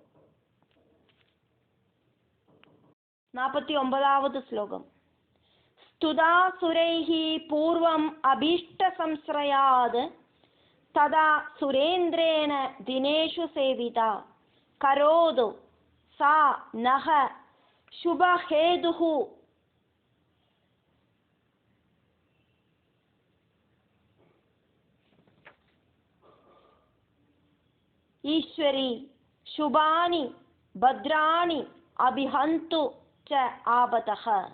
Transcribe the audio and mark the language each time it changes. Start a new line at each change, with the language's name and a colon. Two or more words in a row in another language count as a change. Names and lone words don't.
Tamil: 49வது ஸ்லோகம்.
Sanskrit: स्तुता सुरैः पूर्वम् अभीष्ट संश्रयात् तथा सुरेन्द्रेण दिनेषु सेविता करोतु सा नः शुभहेतुः. ईश्वरी शुभानि भद्राणि अभिहन्तु च आपदः.